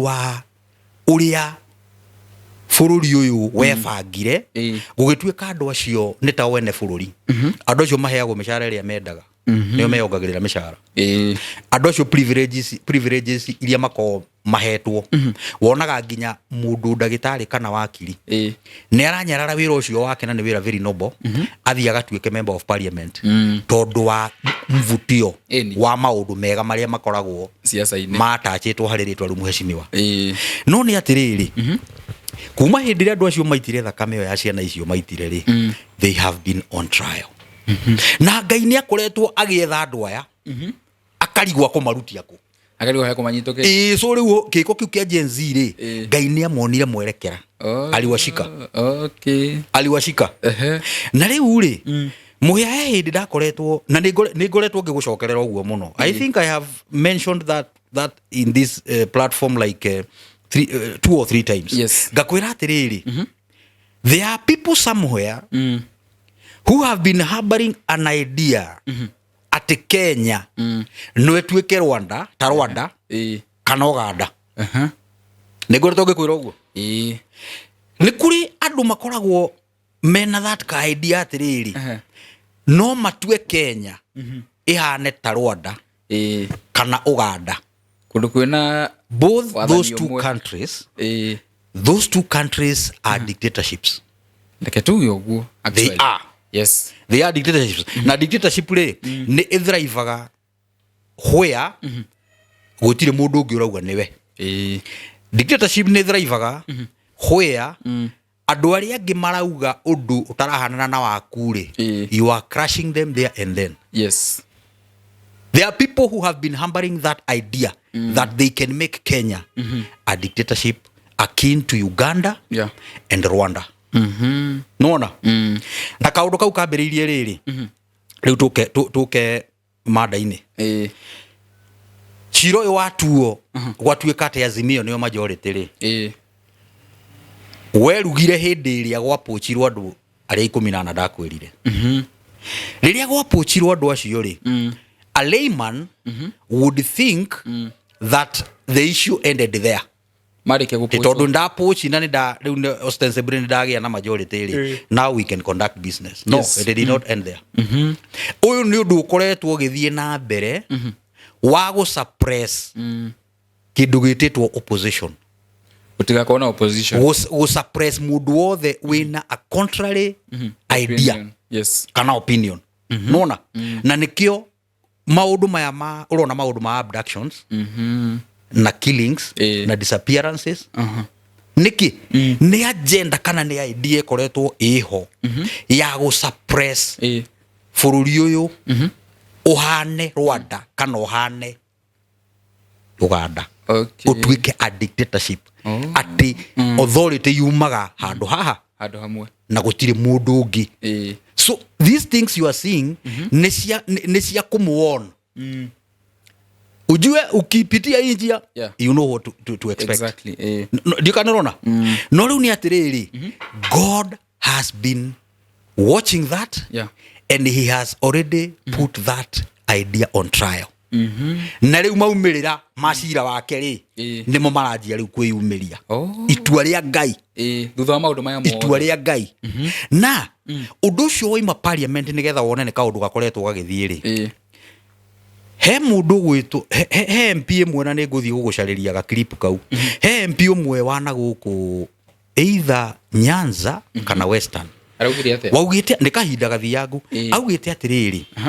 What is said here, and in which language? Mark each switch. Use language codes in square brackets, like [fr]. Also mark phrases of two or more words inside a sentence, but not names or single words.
[ki] wa uria bururi uyu webangire gugituika andu acio ni ta wene bururi andu acio maheagwo mishara iria mendaga nio meyongagirira mishara andu acio privileges iria mako mahetwo wonaga nginya mundu ndagitari kana wakiri ni aranyarara wira ucio wake na ni wira [en] very noble [ki] athia gatuike [en] member of parliament [ki] tondu wa mvutio wa maundu mega maria makoragwo siasa-ini matachitwo hari ritwa rumuheshimiwa no ni atiriri kuma hindi ria andu acio maitire thakame yo ya ciana icio maitire ri [en] they have been on trial [ki] na Ngai ni akoretwo agietha andu aya akarigwa kumarutia ku akarigwa haya kumanyitoke so riu kiko kiu kia Gen Z ri Ngai ni amonire mwerekera [sw] aliwashika aliwashika [ki] na riu ri muhia hindi ndakoretwo na ni ngoretwo ngigucokerera uguo muno [en] I think I have mentioned that in this platform like 2 or 3 times [ki] gakwira atiriri [en] there are people somewhere who have been harboring an idea at Kenya [ki] no etuike Rwanda ta Rwanda kana Uganda nigoretwo ngikwira uguo ni kuri andu makoragwo mena that ka idea atiriri no matue Kenya ihane ta Rwanda kana Uganda kundu kwina [en] both those two countries are dictatorships. [ki] Leketu yoguo [en] they are they are dictatorships [ki] na dictatorship re ni ithrivaga where gutire mundu ungi urauga niwe [en] dictatorship [ki] ni ithrivaga [en] where [ki] andu aria angi marauga undu utarahanana na waku ri [en] you are crushing them there and then there are people who have been harboring that idea that they can make Kenya a dictatorship akin to Uganda and Rwanda [ki] nona na kaundu kau kambiriirie riri riu tuke mada-ini ciro yo watuo gwatuika ati Azimio niyo majority ri werugire hindi iria gwapochirwo andu aria 14 ndakwirire riria gwapochirwo andu acio ri [en] a layman would think that the issue ended there. [ki] Tondu ndapochi na riu [en] ostensibly [ki] ndagia na majority ri [en] now we can conduct business. No, yes. It did not end there. [ki] Uyu ni undu ukoretwo githie na mbere wa [en] go suppress [ki] kindu gititwo opposition. Utigakona opposition [en] go suppress [ki] mundu wothe wina [en] a contrary idea opinion. Yes. [ki] Kana opinion. Nona na nikio maundu maya ma urona maundu ma abductions na killings na disappearances niki ni agenda kana ni idea koretwo iho ya [en] go suppress [ki] bururi uyu uhane Rwanda kana uhane Uganda. Utuike [en] a dictatorship [ki] ati authority yumaga handu hamwe na gutire mundu ungi. [en] So these things you are seeing [ki] ni cia kumuona [sw] ujue ukipitia hii njia [en] you know what to expect. Exactly. [ki] Ndio kanarona no riu ni atiriri [en] God has been watching that and he has already put that idea on trial. [ki] Na riu maumirira macira wake ri nimo maranjia riu kwiyumiria itua ria Ngai thutha wa maundu maya mo itua ria Ngai na undu ucio wa parliament nigetha wone ne kaundu gakoretwo gagithie ri he mundu gwitu he MP mwe na ninguthie gugucariria ga clip kau he MP umwe wana guku either Nyanza kana Western waugite ni kahinda gathiangu augite atiriri